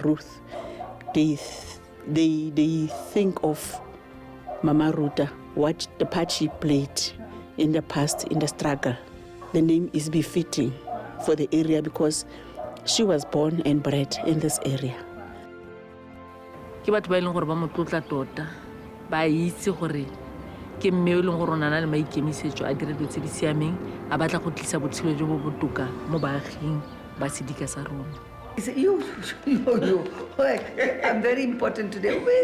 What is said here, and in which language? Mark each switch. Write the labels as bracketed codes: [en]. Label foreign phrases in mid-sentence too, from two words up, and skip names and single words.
[en] Ruth, they think of Mama Ruta, what the part she played in the past in the struggle. The name is befitting for the area because she was born and bred in this area. [tn] Ke batho ba ileng gore ba motlotla tota ba itse gore ke mme o leng gore o nana le maikemisetso a dire dilo tse di siameng a batla go tlisa botshelo jo bo botoka mo baaging ba sedika sa rona. [en] You, I'm very important today.